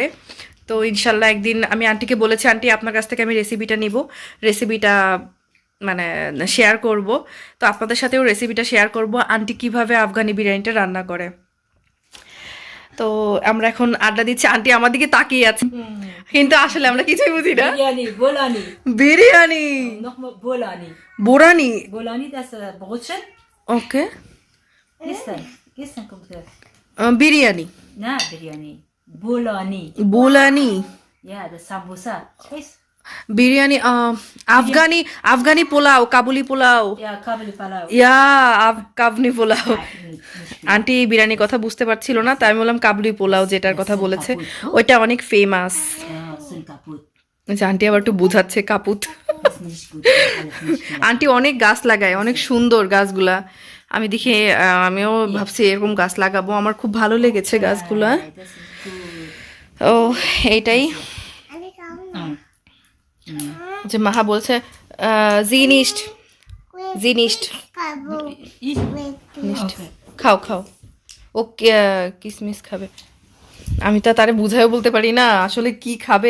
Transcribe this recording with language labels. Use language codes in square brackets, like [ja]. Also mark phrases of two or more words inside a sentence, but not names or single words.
[bn] তো ইনশাল্লাহ একদিন আমি আন্টিকে বলেছি, আন্টি আপনার কাছ থেকে আমি রেসিপিটা নিব, রেসিপিটা মানে শেয়ার করব। তো আপনাদের সাথেও রেসিপিটা শেয়ার করব আন্টি কিভাবে আফগানি বিরিয়ানিটা রান্না করে। তো আমরা এখন আড্ডা দিচ্ছি, আন্টি আমার দিকে তাকিয়ে আছে, কিন্তু আসলে আমরা কিছুই বুঝি না। [de] Biryani, Bolani. [bn] বিরিয়ানি, [de] Nochmal Bolani. [bn] বোরানি, [de] Bolani, das Brötchen. [bn] ওকে, [de] Gestern. Gestern kommt das. [bn] বিরিয়ানি, [de] Na, Biryani. Bolani. [bn] বোলানি, [de] Ja, das Sambusa. Weißt? [bn] বিরিয়ানি, আফগানি, আফগানি পোলাও, কাবুলি পোলাও, [de] Ja, Kabeli Palau. [bn] ইয়া কাবনি পোলাও। [de] Nicht [bn] আন্টি বিরিয়ানি কথা বুঝতে পারছিল না, তাই আমি বললাম কাবুলি পোলাও যেটার কথা বলেছে ওইটা অনেক ফেমাস। [de] Ja, sind kaputt. [bn] আন্টি আবার একটু বুঝাচ্ছে কাপুত। [de] Das ist nicht gut. Alles nicht gut. [bn] আন্টি অনেক গাছ লাগায়, অনেক সুন্দর গাছগুলা। আমি দেখি আমিও ভাবছি এরকম গাছ লাগাবো, আমার খুব ভালো লেগেছে গাছগুলা। [de] Das ist gut. [bn] ও এইটাই যে মাহা বলছে জিনিস্ট জিনিস্ট [de] Ich? [bn] খাও খাও, ও কিসমিস খাবে। আমি তো তারে বুঝাইও বলতে পারি না আসলে কি খাবে।